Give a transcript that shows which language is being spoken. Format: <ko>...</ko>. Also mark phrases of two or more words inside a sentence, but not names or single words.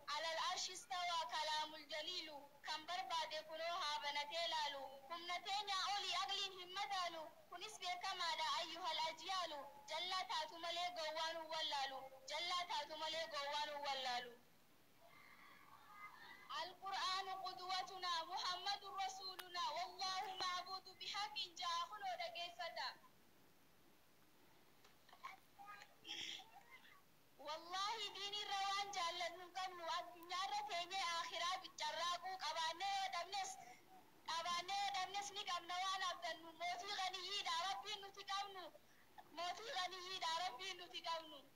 <ar>على العرش استوى كلام الجليل.</ar> <om>Kan barbaade kunoo haa banatee laalu. Humna teenyaa olii aqliin hin madaalu. Kunis beekamaadha</om> <ar>أيها الأجيال.</ar> <om>Jallaa taatu malee gowwaan hin wallaalu. Jallaa taatu malee gowwaan hin wallaalu.</om> <ar>القرآن قدوتنا محمد رسولنا والله معبود بحق جاء خلو dhaggeeffata.</ar> <om>Wallaahi diin irra waan jaallannu hin qabnu. Addunyaa irra teenyee akhiraa biccarraaquu qabaannee yoo dhabnes, qabaannee yoo dhabnes ni qabna waan abdannu. Mootii ganiyyiidha Rabbiin nuti qabnu. Mootii ganiyyiidha Rabbiin nuti qabnu.</om>